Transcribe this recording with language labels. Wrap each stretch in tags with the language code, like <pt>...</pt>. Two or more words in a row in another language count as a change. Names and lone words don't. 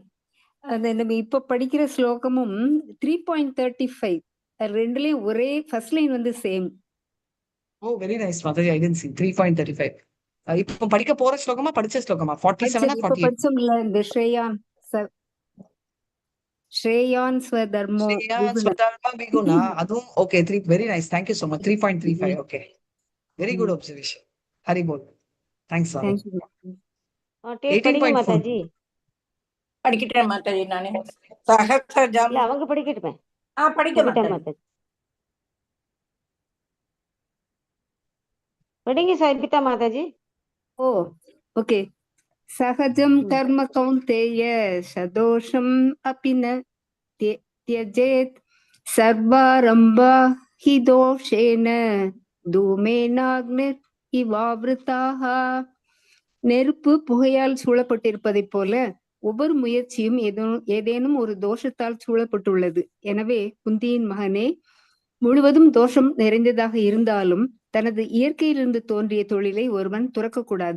<ta>அது நம்ம இப்ப படிக்கிற ஸ்லோகமும் 3.35 ரெண்டுலயும் ஒரே</ta> <en>first line</en> <ta>வந்து சேம்.</ta> <en>oh very nice மாதாஜி, I didn't see 3.35.</en> <ta>இப்போ படிக்க போற ஸ்லோகமா படிச்ச ஸ்லோகமா 47 இப்ப 48? படிச்சோம்ல இந்த</ta> <sa>श्रेयान् स्वधर्मो</sa> <ta>ஸ்ரேயா விகுண.</ta> <sa>स्वधर्म विगुणा,</sa> <ta>அதுவும் ஓகே.</ta> <en>very nice, thank you so much. 3.35. okay, very good observation. ஹரி போல், thanks sir. தேங்க்யூ.</en> <ta>படிங்க 18.4 மாதாஜி. படிக்கிட்டேன் மாதாஜி நானு. சகஸ்ரஜம். இல்ல அவங்க படிக்கட்டுமே. படிக்க படிக்கட்டேன் மாதாஜி. மாதாஜி. படிங்க சபிதா மாதாஜி. ஓ ஓகே.</ta> <sa>सहजं कर्म कौन्तेय सदोषम् अपि न त्यजेत् सर्वारम्भा हि दोषेण धूमेनाग्निர் இவாவிருத்தாக.</sa> <ta>நெருப்பு புகையால் சூழப்பட்டிருப்பதை போல ஒவ்வொரு முயற்சியும் ஏதேனும் ஒரு தோஷத்தால் சூழப்பட்டுள்ளது. எனவே குந்தியின் மகனே, முழுவதும் தோஷம் நிறைந்ததாக இருந்தாலும் தனது இயற்கையிலிருந்து தோன்றிய தொழிலை ஒருவன் துறக்கக்கூடாது.</ta>